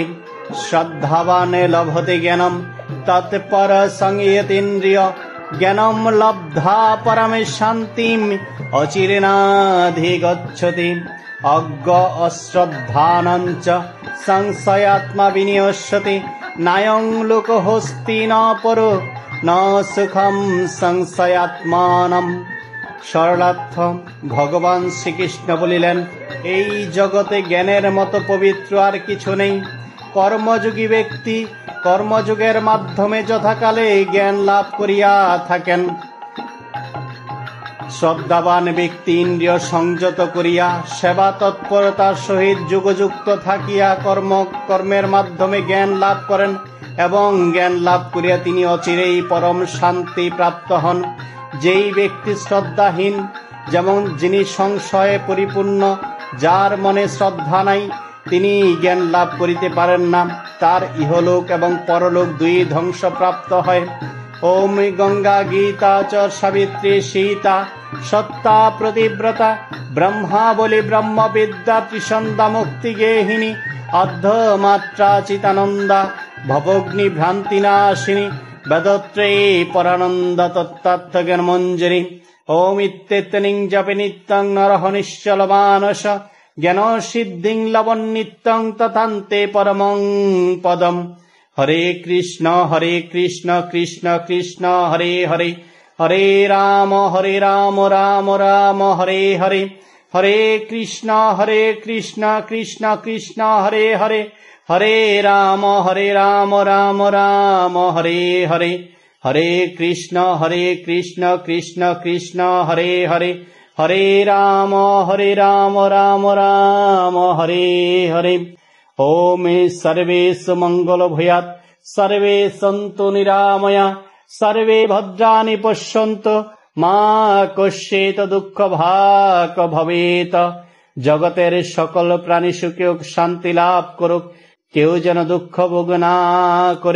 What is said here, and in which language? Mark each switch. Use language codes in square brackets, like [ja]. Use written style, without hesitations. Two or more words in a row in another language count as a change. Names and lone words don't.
[sa] श्रद्धावान् लभते ज्ञानं तत्परसंयतेन्द्रिय ज्ञानं लब्ध्वा परमे शान्तिम् अचिरेणाधिगच्छति। अज्ञ अश्रद्धानं च संशयात्मा विनश्यति नायं लोकोऽस्ति न परो न सुखं संशयात्मानम्। [bn] সরলার্থ ভগবান শ্রীকৃষ্ণ বলিলেন, এই জগতে জ্ঞানের মতো পবিত্র আর কিছু নেই। কর্মযোগী ব্যক্তি কর্মযোগের মাধ্যমে যথাকালে জ্ঞান লাভ করিয়া থাকেন। শ্রদ্ধাবান ব্যক্তি ইন্দ্রিয় সংযত করিয়া সেবা তৎপরতার সহিত যুগযুক্ত থাকিয়া কর্মের মাধ্যমে জ্ঞান লাভ করেন এবং জ্ঞান লাভ করিয়া তিনি অচিরেই পরম শান্তি প্রাপ্ত হন। যেই ব্যক্তি শ্রদ্ধাহীন, যেমন যিনি সংশয়ে পরিপূর্ণ, যার মনে শ্রদ্ধা নাই, তিনি জ্ঞান লাভ করিতে পারেন না, তার ইহলোক এবং পরলোক দুই ধ্বংসপ্রাপ্ত হয়। [sa] ओम गंगा गीता च सावित्री सीता सत्ता प्रतिव्रता ब्रह्मा बलि ब्रह्म विद्या त्रिसंध्या मुक्ति गेहिनी अर्धमात्रा चितानंदा भवग्नि भ्रांतिनाशिनी वेदत्रयी परानंद तत्तत्व ज्ञान मंजरी। ओम इत्येतनिं जपे नित्यं नरः निश्चल मानस ज्ञान सिद्धिं लभन् नित्यं तथान्ते परमं पदम्। हरे कृष्ण कृष्ण कृष्ण हरे हरे हरे राम राम राम हरे हरे हरे कृष्ण कृष्ण कृष्ण हरे हरे हरे राम राम राम हरे हरे हरे कृष्ण कृष्ण कृष्ण हरे हरे हरे राम राम राम हरे हरे। ओम सर्वेषु मंगल भूयात् सर्वे सन्तु निरामया सर्वे भद्राणि पश्यन्तु मा कश्चित् दुःख भाग् भवेत्। [bn] জগতের সকল প্রাণী সুখে শান্তি লাভ করুক, কেউ যেন দুঃখ ভোগ না করে।